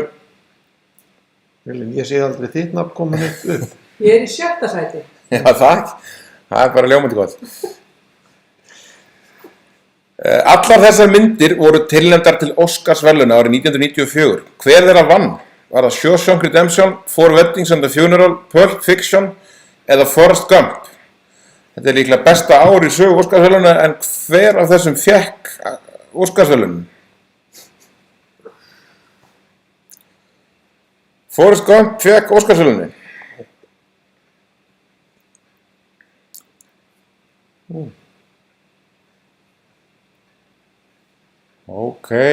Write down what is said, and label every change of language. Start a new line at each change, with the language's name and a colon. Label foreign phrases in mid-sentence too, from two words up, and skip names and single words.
Icelandic: Elín, ég sé aldrei þitt nafn komin eitt upp. Ég er í 7. sæti. Já, það er bara ljómandi gott. Allar þessar myndir voru tilnefndar til Óskarsverðlauna árið 1994. Hver þeirra vann? Var það Shawshank Redemption, Four Weddings and a Funeral, Pulp Fiction eða Forrest Gump? Þetta er líklega besta ár í sögu Óskarsverðlauna, en hver af þessum fékk Óskarsverðlaunum? Forrest Gump fékk Óskarsverðlaunin. Ok.